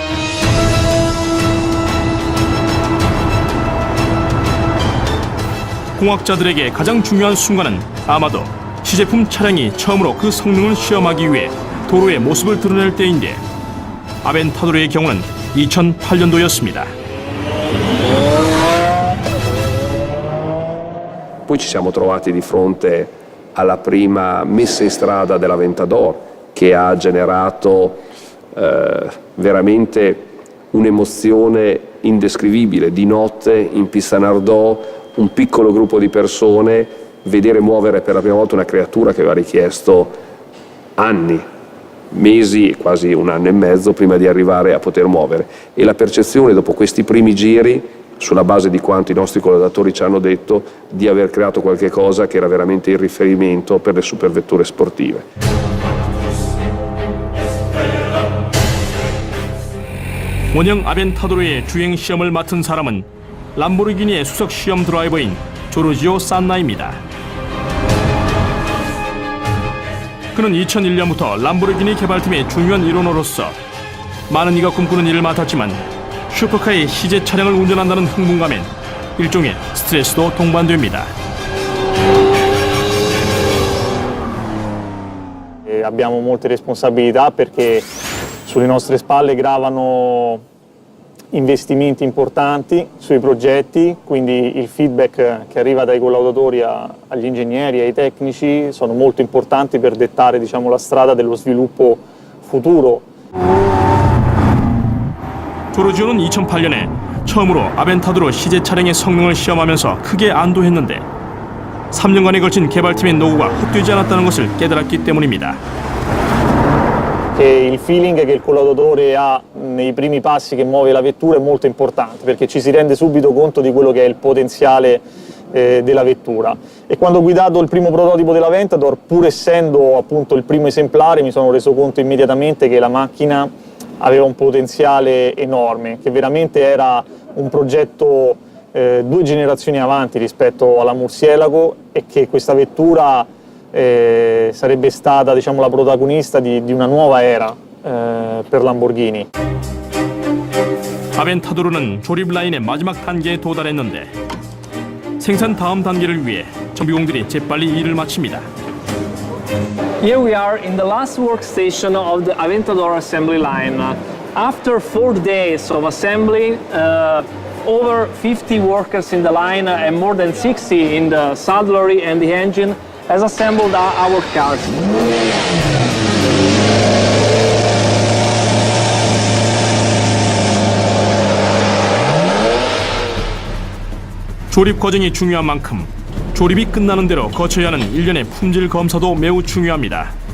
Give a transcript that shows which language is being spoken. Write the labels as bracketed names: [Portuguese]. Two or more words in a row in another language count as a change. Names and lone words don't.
[Korean] 공학자들에게 가장 중요한 순간은 아마도 시제품 차량이 처음으로 그 성능을 시험하기 위해 도로의 모습을 드러낼 때인데 아벤타도르의 경우는 2008년도였습니다. [Italian] Poi ci siamo trovati di fronte alla prima messa in strada dell'Aventador che ha generato veramente un'emozione indescrivibile. Di notte in pista Nardò un piccolo gruppo di persone vedere muovere per la prima volta una creatura che aveva richiesto anni, mesi, quasi un anno e mezzo prima di arrivare a poter muovere, e la percezione dopo questi primi giri, sulla base di quanto i nostri collaboratori ci hanno detto, di aver creato qualche cosa che era veramente il riferimento per le supervetture sportive. [Korean] 원형 아벤타도르의 주행 시험을 맡은 사람은 람보르기니의 수석 시험 드라이버인 조르지오 산나입니다. 그는 2001년부터 람보르기니 개발팀의 중요한 일원으로서 많은 이가 꿈꾸는 일을 맡았지만 슈퍼카의 시제 차량을 운전한다는 흥분감엔 일종의 스트레스도 동반됩니다. [Italian] Abbiamo molte responsabilità perché sulle nostre spalle gravano investimenti importanti sui progetti, quindi il feedback che arriva dai collaudatori agli ingegneri e ai tecnici sono molto importanti per dettare, diciamo, la strada dello sviluppo futuro. [Korean] 조르지오는 2008년에 처음으로 아벤타도로 시제 차량의 성능을 시험하면서 크게 안도했는데 3년간에 걸친 개발팀의 노고가 헛되지 않았다는 것을 깨달았기 때문입니다. [Italian] E il feeling che il collaudatore ha nei primi passi che muove la vettura è molto importante, perché ci si rende subito conto di quello che è il potenziale della vettura. E quando ho guidato il primo prototipo della Aventador, pur essendo appunto il primo esemplare, mi sono reso conto immediatamente che la macchina aveva un potenziale enorme, che veramente era un progetto 2 generazioni avanti rispetto alla Murcielago, e che questa vettura sarebbe stata, diciamo, la protagonista di una nuova era per Lamborghini. [Korean] 아벤타도르는 조립 라인의 마지막 단계에 도달했는데 생산 다음 단계를 위해 정비공들이 재빨리 일을 마칩니다. [English] Here we are in the last workstation of the Aventador assembly line. After 4 days of assembly, over 50 workers in the line and more than 60 in the saddlery and the engine has assembled our cars. [Korean] 조립 과정이 중요한 만큼 조립이 끝나는 대로 거쳐야 하는 일련의 품질 검사도 매우 중요합니다.